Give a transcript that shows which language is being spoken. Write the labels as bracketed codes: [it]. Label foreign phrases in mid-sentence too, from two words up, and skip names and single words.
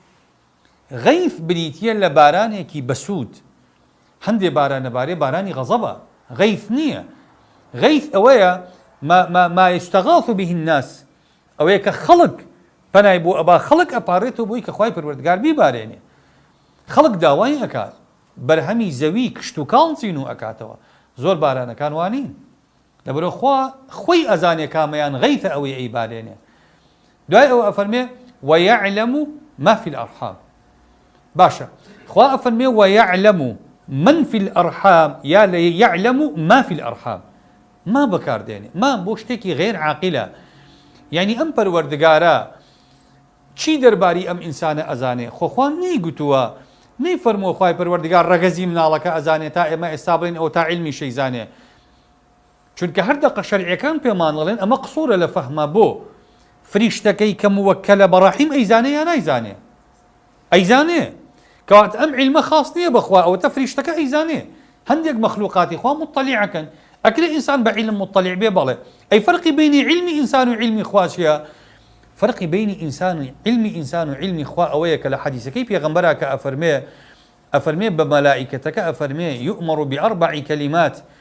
[ckb] غەیث بریتیە لە بارانێکی بەسوود هەندێ بارانەبارێ بارانی غەزەبە غەیث نییە غەیث ئەوەیە [ar] ما يستغاث به الناس [ckb] ئەوەیە کە خەڵک پەنای بۆ ئەبا خەڵک ئەپارێتەوە بۆی کە خوای پەروەردگار بیبارێنێ خەڵک داوای ئەکات بەرهەمی زەوی کشت و کاڵ چین و ئەکاتەوە زۆر بارانەکان وانین لەبەرەوە خوا خۆی ئەزانێ کامەیان غەیثە ئەوەی ئەیبارێنێ دوای ئەوە ئەفەرمێ [ar] ويعلم ما في الأرحام [ckb] باشە خوا ئەفەرمێ [ar] ويعلم من في الأرحام [ckb] يا [ar] يعلم ما في الأرحام [ckb] ما بەکاردێنێ ما بۆ شتێکی غێر عاقلە یعنی ئەم پەروەردگارە چی دەرباری ئەم ئینسانە ئەزانێ خۆخوا نەیگوتووە نەیفەرمووە خوای پەروەردگار ڕەگەزی مناڵەکە ئەزانێ تا ئێمە ئێستا بڵێن ئەو تا عیلمی شەیزانێ چونکە هەردەقە شەریعەکان پێمان دەڵێن ئەمە قسوورە لە فەهمە بۆ فریشتەکەی کە موەککەلە بە ڕەحیم ئەیزانێ یا نایزانێ ئەیزانێ کەواتە ئەم عیلمە خاص نییە بەخوا ئەوەتە فریشتەکە ئەیزانێ هەندێک مەخلوقاتی خوا مطلعەکەن ئەکرێ ئینسان بە عیلم مطلع بێ بەڵێ ئەی فەرقی بینی عیلمی ئینسان و عیلمی خوا چییە فرقی بینی ئینسان و علمی ئینسان و علمی خوا ئەوەیە کە لە حەدیثەکەی پێغەمبەرە کە ئەفەرمێ بە مەلائیکەتەکە ئەفەرمێ [ar] يؤمر بأربع كلمات